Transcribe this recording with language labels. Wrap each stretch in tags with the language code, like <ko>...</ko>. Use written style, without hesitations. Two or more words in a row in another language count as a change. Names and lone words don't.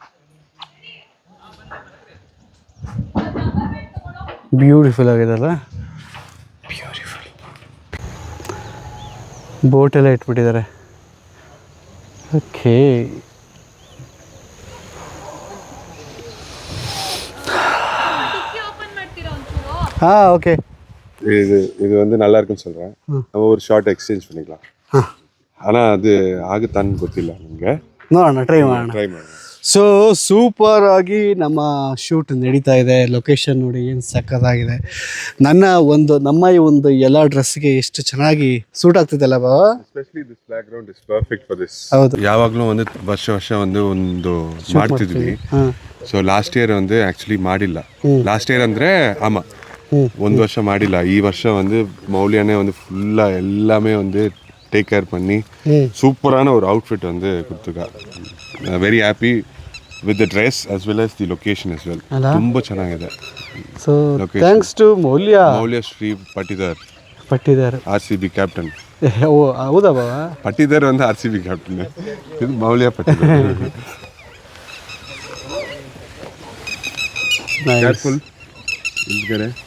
<kn>ಬ್ಯೂಟಿಫುಲ್ ಆಗಿದೆಲ್ಲ, ಬ್ಯೂಟಿಫುಲ್. ಬೋಟೆಲ್ಲ ಇಟ್ಬಿಟ್ಟಿದ್ದಾರೆ. ಓಕೆ, ಹಾಂ ಓಕೆ</kn> <ta>இது வந்து நல்லா இருக்குன்னு சொல்கிறேன். நம்ம ஒரு</ta> <en>short exchange</en> <ta>பண்ணிக்கலாம். ஆனால் அது</ta> <kn>ಆಗುತ್ತಾன்னு ಗೊತ್ತಿಲ್ಲ ನಿಮಗೆ. ನೋಡೋಣ, ಟ್ರೈ ಮಾಡೋಣ. ಟ್ರೈ ಮಾಡೋಣ.</kn> <en>so super</en> <kn>ಆಗಿ ನಮ್ಮ ಶೂಟ್ ನಡೀತಾ ಇದೆ. ಲೊಕೇಶನ್ ನೋಡಿ ಏನು ಸಕ್ಕತ್ತಾಗಿದೆ. ನಮ್ಮ ಈ ಒಂದು ಎಲ್ಲ ಡ್ರೆಸ್ಗೆ ಎಷ್ಟು ಚೆನ್ನಾಗಿ ಸೂಟ್ ಆಗ್ತಿದೆಲ್ಲ ಬಾವ.</kn> <en>Especially this background is perfect for this.</en> <kn>ಹೌದು, ಯಾವಾಗಲೂ ಒಂದು ವರ್ಷ ಒಂದು ಮಾಡ್ತಿದ್ವಿ.</kn> <en>so last year</en> <kn>ಒಂದು ಆ್ಯಕ್ಚುಲಿ ಮಾಡಿಲ್ಲ.</kn> <en>last year</en> <kn>ಅಂದರೆ ಒಂದು ವರ್ಷ ಮಾಡಿಲ್ಲ. ಈ ವರ್ಷ</kn> <ta>வந்து மௌலியானே வந்து ஃபுல்லாக எல்லாமே வந்து</ta> <en>take care</en> <ta>பண்ணி சூப்பரான ஒரு அவுட்ஃபிட் வந்து கொடுத்துருக்கா.</ta> <en>Very happy with the dress as well as the location as well.</en> <kn>ತುಂಬ ಚೆನ್ನಾಗಿದೆ.</kn> <en>So thanks to Moulya</en> <kn>ಶ್ರೀ ಪಟ್ಟಿದಾರ್ RCB ಕ್ಯಾಪ್ಟನ್. ಓ ಹೌದಾ ಬಾವ? ಪಟ್ಟಿದಾರ್ ಒಂದು RCB ಕ್ಯಾಪ್ಟನ್, ಇದು ಮೌಲ್ಯ ಪಟ್ಟಿದಾರ್. ಕೇರ್ಫುಲ್ ಇಲ್ಗಡೆ.</kn>